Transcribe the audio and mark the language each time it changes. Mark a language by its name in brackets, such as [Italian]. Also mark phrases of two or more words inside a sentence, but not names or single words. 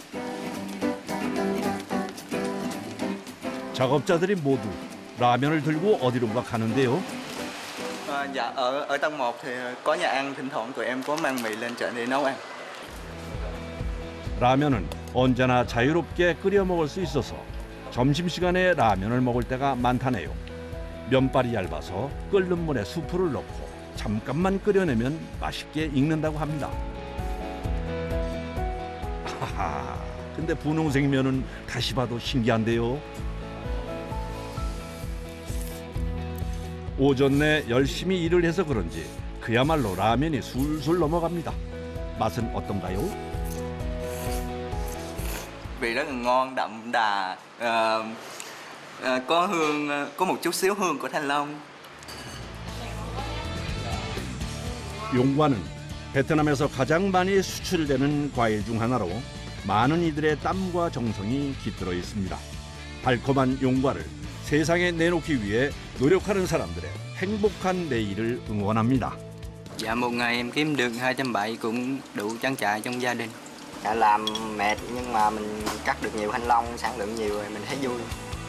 [Korean] 작업자들이 모두 라면을 들고 어디론가 가는데요. [Vietnamese] Dạ, ở tầng 1 thì có nhà ăn, thỉnh thoảng tụi em có mang mì lên trển để nấu ăn. [Korean] 라면은 언제나 자유롭게 끓여 먹을 수 있어서 점심시간에 라면을 먹을 때가 많다네요. 면발이 얇아서 끓는 물에 수프를 넣고 잠깐만 끓여내면 맛있게 익는다고 합니다. 하하, 근데 분홍색 면은 다시 봐도 신기한데요. 오전 내 열심히 일을 해서 그런지 그야말로 라면이 술술 넘어갑니다. 맛은 어떤가요? [Vietnamese] Vị rất là ngon, đậm đà, có hương, có một chút xíu hương của thanh long. [Korean] 용과는 베트남에서 가장 많이 수출되는 과일 중 하나로 많은 이들의 땀과 정성이 깃들어 있습니다. 달콤한 용과를 세상에 내놓기 위해 노력하는 사람들의 행복한 내일을 응원합니다. [Vietnamese] Dạ một ngày em kiếm được 270 cũng đủ trang trải trong gia đình. Làm mệt nhưng mà mình cắt được nhiều thanh long, sản lượng nhiều rồi mình thấy vui.